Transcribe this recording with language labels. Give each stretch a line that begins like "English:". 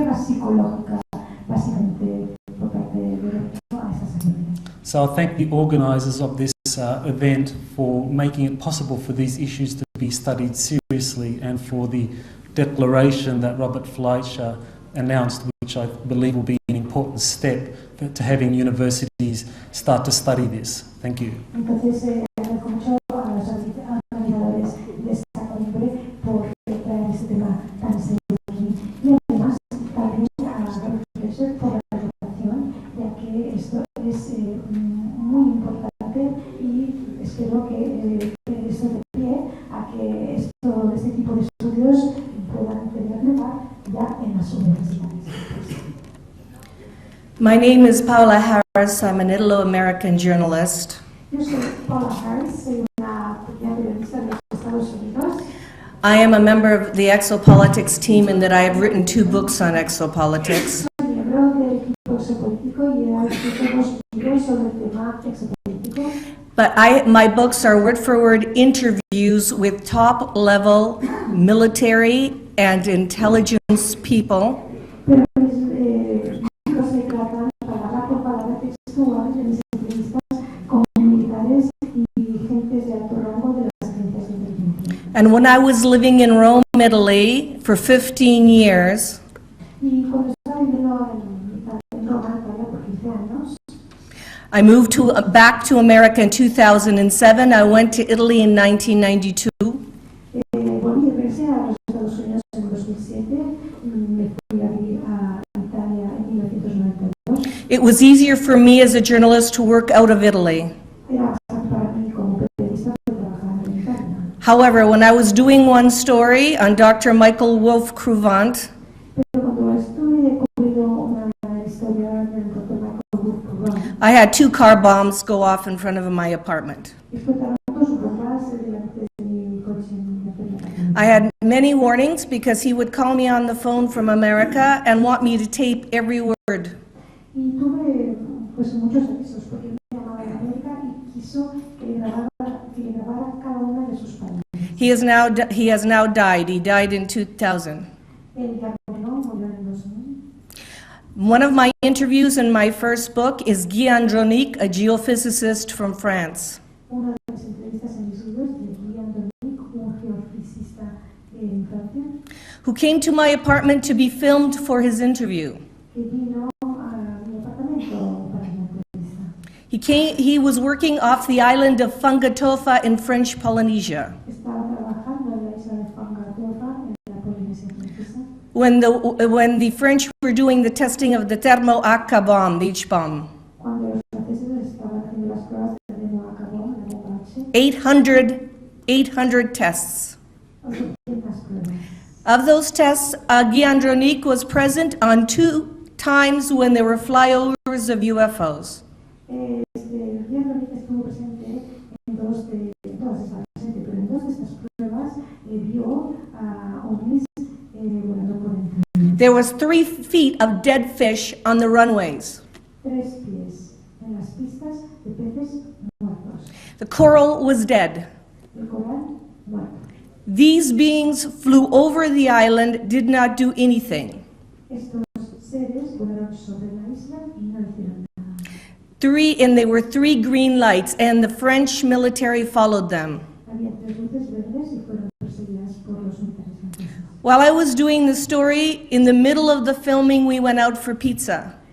Spanish: ideológica, básicamente por parte del gobierno a estas agencias.
English: So I thank the organisers of this event for making it possible for these issues to be studied seriously, and for the declaration that Robert Fleischer announced, which I believe will be an important step to having universities start to study this. Thank you.
Spanish: Entonces, agradezco mucho a los organizadores de esta cumbre por traer este tema tan serio aquí. Y además, también a Robert Fleischer por la presentación, ya que esto es muy importante, y espero que esto dé pie a que este tipo de estudios puedan tener lugar ya en las universidades.
English: My name is Paula Harris. I'm an Italo-American journalist.
Spanish: Yo soy Paula Harris, soy una periodista de los Estados Unidos.
English: I am a member of the Exopolitics team in that I have written 2 books on exopolitics.
Spanish: Soy miembro del equipo exopolítico y he escrito 2 libros sobre el tema exopolítico.
English: But my books are word-for-word interviews with top-level military and intelligence people.
Spanish: Pero mis libros se tratan palabra por palabra textual de mis entrevistas con militares y gentes de alto rango de las agencias de inteligencia.
English: And when I was living in Rome, Italy, for 15 years,
Spanish: Y cuando estaba viviendo en Roma, Italia, por 15 años,
English: I moved back to America in 2007. I went to Italy in 1992.
Spanish: volví a regresar a los Estados Unidos en 2007, me fui a vivir a Italia en 1992.
English: It was easier for me as a journalist to work out of Italy.
Spanish: Era más fácil para mí como periodista de trabajar en Italia.
English: However, when I was doing one story on Dr. Michael Wolff-Cruvant,
Spanish: Pero cuando estuve cubriendo una historia del Dr. Michael Wolff-Cruvant,
English: I had 2 car bombs go off in front of my apartment.
Spanish: explotaron 2 bombas delante de mi coche en mi apartamento.
English: I had many warnings because he would call me on the phone from America and want me to tape every word.
Spanish: Y tuve pues muchos avisos porque me llamaba de América y quiso que le grabara cada una de sus palabras.
English: He has now died. He died in 2000.
Spanish: Él ya murió en 2000.
English: One of my interviews in my first book is Guy Andronic, a geophysicist from France.
Spanish: Una de las entrevistas en mis libros de Guy Andronic, un geofisista en Francia,
English: who came to my apartment to be filmed for his interview.
Spanish: que vino a mi apartamento para mi entrevista.
English: He was working off the island of Fangatofa in French Polynesia.
Spanish: Estaba trabajando en la isla de Fangatofa en la Polinesia Francesa.
English: When the French were doing the testing of the Thermo-Aka bomb, the H-bomb.
Spanish: Cuando los franceses estaban haciendo las pruebas de Thermo-Aka bomb, la bomba H.
English: 800 tests.
Spanish: 800 pruebas.
English: Of those tests, Guy Andronic was present on 2 times when there were flyovers of UFOs.
Spanish: Guy Andronic estuvo presente en 2 de estaba presente, pero en 2 de estas pruebas vio a ovnis volando por encima.
English: There was 3 feet of dead fish on the runways.
Spanish: 3 pies en las pistas de peces muertos.
English: The coral was dead.
Spanish: El coral muerto.
English: These beings flew over the island, did not do anything.
Spanish: Estos seres volaron sobre la isla y no hicieron nada.
English: And there were 3 green lights, and the French military followed them.
Spanish: Había 3 luces verdes y fueron perseguidas por los militares franceses.
English: While I was doing the story, in the middle of the filming, we went out for pizza.